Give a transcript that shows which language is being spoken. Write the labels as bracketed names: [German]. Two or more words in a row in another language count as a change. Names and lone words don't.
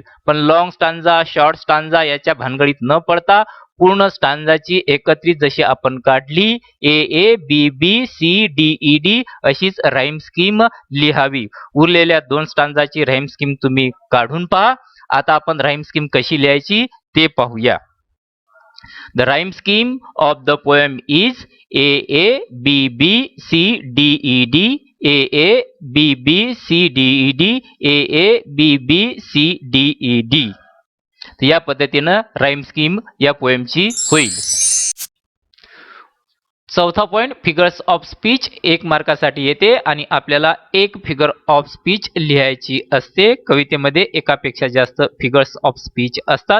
[Marathi] पण [English] long stanza short stanza [Marathi] याच्या भानगडीत न पडता पूर्ण स्टांजाची एकत्रित जशी आपण काढली [English] A A B B C D E D [Marathi] अशीच [English] rhyme scheme [Marathi] लिहावी. उरलेल्या 2 स्टांजाची [English] rhyme scheme [Marathi] तुम्ही काढून पहा. आता आपण [English] rhyme scheme [Marathi] कशी लिहायची ते पाहूया. [English] The rhyme scheme of the poem is A A B B C D E D A A B B C D E D A A B B C D E D. [Marathi] तर या पद्धतीनं [English] rhyme scheme [Marathi] या पोएमची होईल. चौथा पॉइंट [English] figures of speech [Marathi] 1 मार्कासाठी येते, आणि आपल्याला एक [English] figure of speech [Marathi] लिहायची असते. कवितेमध्ये एकापेक्षा जास्त [English] figures of speech [Marathi] असतात.